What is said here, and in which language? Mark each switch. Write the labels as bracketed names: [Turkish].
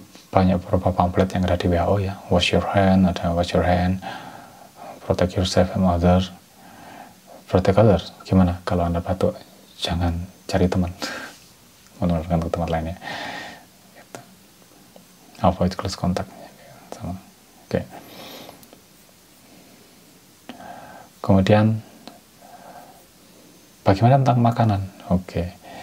[Indonesian] Banyak beberapa pamflet yang ada di WHO ya. [English] Wash your hand, ada wash your hand, protect yourself and others. Protect others, gimana? [Indonesian] Kalau Anda batuk, jangan cari teman, menularkan ke tempat lainnya. Gitu. [English] Avoid close contact. [Indonesian] Sama. Oke. Kemudian, bagaimana tentang makanan? Oke.